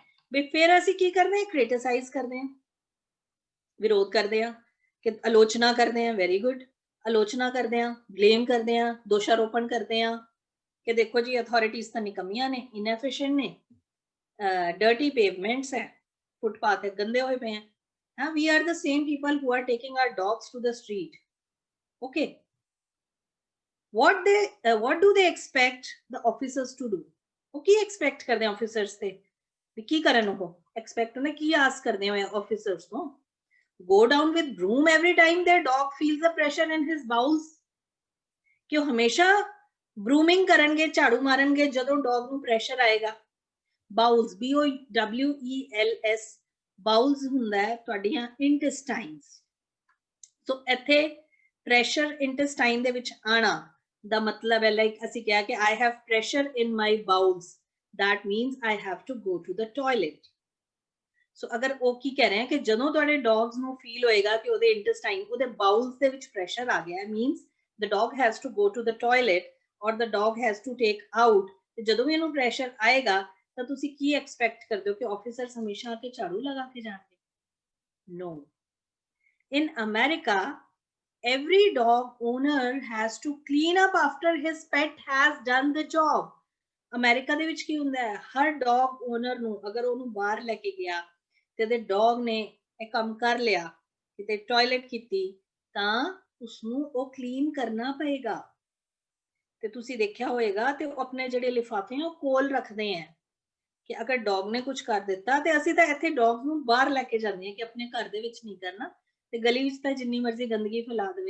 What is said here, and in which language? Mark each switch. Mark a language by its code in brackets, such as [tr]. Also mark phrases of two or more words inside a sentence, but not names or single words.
[pa] ਵੀ ਫਿਰ ਅਸੀਂ ਕੀ ਕਰਦੇ ਹਾਂ, ਕ੍ਰਿਟਿਸਾਈਜ਼ ਕਰਦੇ ਹਾਂ, ਵਿਰੋਧ ਕਰਦੇ ਹਾਂ, ਕਿ ਆਲੋਚਨਾ ਕਰਦੇ ਹਾਂ, [en] very good, [pa] ਆਲੋਚਨਾ ਕਰਦੇ ਹਾਂ, ਬਲੇਮ ਕਰਦੇ ਹਾਂ, ਦੋਸ਼ਾਰੋਪਣ ਕਰਦੇ ਹਾਂ ਕਿ ਦੇਖੋ ਜੀ ਅਥਾਰਟੀਜ਼ ਤਾਂ ਨਿਕੰਮੀਆਂ ਨੇ, ਇਨਐਫੀਸ਼ੀਐਂਟ ਨੇ, [en] dirty pavements [pa] ਹੈ, ਫੁੱਟਪਾਥ ਹੈ, ਗੰਦੇ ਹੋਏ ਪਏ ਹੈ। [en] We are the same people who are taking our dogs to the street. okay, what do they expect the officers to do? [pa] ਉਹ ਕੀ ਐਕਸਪੈਕਟ ਕਰਦੇ ਆ ਆਫੀਸਰਸ ਤੇ, ਵੀ ਕੀ ਕਰਨ ਉਹ ਐਕਸਪੈਕਟ ਉਹਨੇ ਕੀ ਆਸ ਕਰਦੇ ਹੋ ਆਫੀਸਰਸ ਤੋਂ? [en] go down with broom every time their dog feels the pressure in his bowels, [pa] ਕਿ ਉਹ ਹਮੇਸ਼ਾ ਬਰੂਮਿੰਗ ਕਰਨਗੇ, ਝਾੜੂ ਮਾਰਨਗੇ ਜਦੋਂ ਡੌਗ ਨੂੰ ਪ੍ਰੈਸ਼ਰ ਆਏਗਾ। ਬਾਉਲਸ, BOWELS, ਬਾਉਲਸ ਹੁੰਦਾ ਹੈ ਤੁਹਾਡੀਆਂ ਇੰਟੈਸਟਾਈਨਸ। ਸੋ ਇੱਥੇ ਪ੍ਰੈਸ਼ਰ ਇੰਟੈਸਟਾਈਨ ਦੇ ਵਿੱਚ ਆਣਾ ਦਾ ਮਤਲਬ ਹੈ, ਲਾਈਕ ਅਸੀਂ ਕਿਹਾ ਕਿ [en] I have pressure in my bowels, that means I have to go to the toilet। [pa] ਸੋ ਅਗਰ ਉਹ ਕੀ ਕਹਿ ਰਹੇ ਹੈ ਕਿ ਜਦੋਂ ਤੁਹਾਡੇ ਡੌਗਸ ਨੂੰ ਫੀਲ ਹੋਏਗਾ ਕਿ ਉਹਦੇ ਇੰਟੈਸਟਾਈਨ, ਉਹਦੇ ਬਾਉਲਸ ਦੇ ਵਿੱਚ ਪ੍ਰੈਸ਼ਰ ਆ ਗਿਆ, ਮੀਨਸ [en] the dog has to go to the toilet or the dog has to take out, [pa] ਤੇ ਜਦੋਂ ਵੀ ਇਹਨੂੰ ਪ੍ਰੈਸ਼ਰ ਆਏਗਾ ਤਾਂ ਤੁਸੀਂ ਕੀ ਐਕਸਪੈਕਟ ਕਰਦੇ ਹੋ ਕਿ ਆਫੀਸਰਸ ਹਮੇਸ਼ਾ ਆ ਕੇ ਝਾੜੂ ਲਗਾ ਕੇ ਜਾਣਗੇ? [en] No. In America, every dog owner has to clean up after his pet has done the job। [pa] ਅਮਰੀਕਾ ਦੇ ਵਿੱਚ ਕੀ ਹੁੰਦਾ ਹੈ, ਹਰ [en] dog owner [pa] ਨੂੰ ਅਗਰ ਉਹਨੂੰ ਬਾਹਰ ਲੈ ਕੇ ਗਿਆ ਤੇ ਉਹਦੇ ਡੌਗ ਨੇ ਇਹ ਕੰਮ ਕਰ ਲਿਆ, ਕਿਤੇ ਟਾਇਲਟ ਕੀਤੀ, ਤਾਂ ਉਸਨੂੰ ਉਹ ਕਲੀਨ ਕਰਨਾ ਪਏਗਾ। ਤੇ ਤੁਸੀਂ ਦੇਖਿਆ ਹੋਏਗਾ ਤੇ ਉਹ ਆਪਣੇ ਜਿਹੜੇ ਲਿਫਾਫੇ ਉਹ ਕੋਲ ਰੱਖਦੇ ਆ ਕਿ ਅਗਰ ਡੌਗ ਨੇ ਕੁਝ ਕਰ ਦਿੱਤਾ, ਤੇ ਅਸੀਂ ਤਾਂ ਇੱਥੇ ਡੌਗ ਨੂੰ ਬਾਹਰ ਲੈ ਕੇ ਜਾਂਦੇ ਆ ਕਿ ਆਪਣੇ ਘਰ ਦੇ ਵਿੱਚ ਨਹੀਂ ਕਰਨਾ, ਤੇ ਗਲੀ ਵਿੱਚ ਤਾਂ ਜਿੰਨੀ ਮਰਜ਼ੀ ਗੰਦਗੀ ਫੈਲਾ ਦੇਵੇ।